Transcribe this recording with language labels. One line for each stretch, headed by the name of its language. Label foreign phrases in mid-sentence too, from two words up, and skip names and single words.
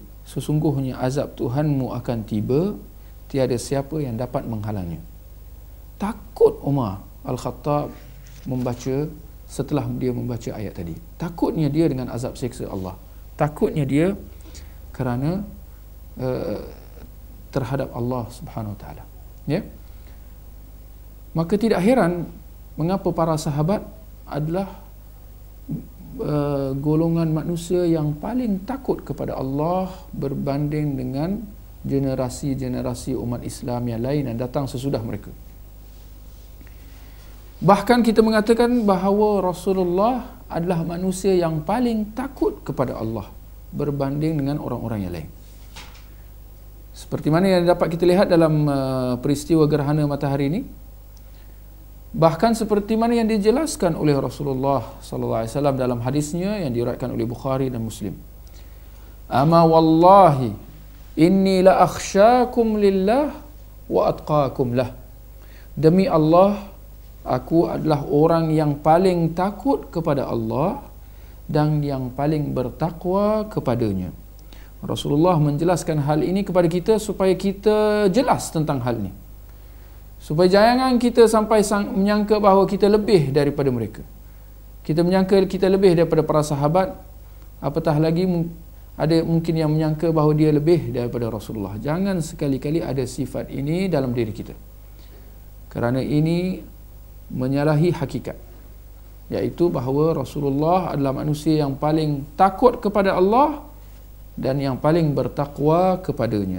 Malay: Sesungguhnya azab Tuhanmu akan tiba, tiada siapa yang dapat menghalangnya. Takut Umar Al-Khattab setelah dia membaca ayat tadi. Takutnya dia dengan azab seksa Allah. Takutnya dia kerana terhadap Allah
Arabic: سبحانه وتعالى.
Malay: Ya. Maka tidak heran mengapa para sahabat adalah golongan manusia yang paling takut kepada Allah berbanding dengan generasi-generasi umat Islam yang lain yang datang sesudah mereka. Bahkan kita mengatakan bahawa Rasulullah adalah manusia yang paling takut kepada Allah berbanding dengan orang-orang yang lain. Seperti mana yang dapat kita lihat dalam peristiwa gerhana matahari ini, bahkan seperti mana yang dijelaskan oleh Rasulullah
Arabic: صلى الله عليه وسلم
Malay: dalam hadisnya yang diriwayatkan oleh Bukhari dan Muslim.
Arabic: أما والله إني لأخشاكم لله وأتقاكم له.
Malay: Demi Allah, aku adalah orang yang paling takut kepada Allah dan yang paling bertakwa kepadanya. Rasulullah menjelaskan hal ini kepada kita supaya kita jelas tentang hal ini. Supaya jangan kita sampai menyangka bahawa kita lebih daripada mereka. Kita menyangka kita lebih daripada para sahabat, apatah lagi ada mungkin yang menyangka bahawa dia lebih daripada Rasulullah. Jangan sekali-kali ada sifat ini dalam diri kita. Kerana ini menyalahi hakikat, iaitu bahawa Rasulullah adalah manusia yang paling takut kepada Allah dan yang paling bertakwa kepadanya.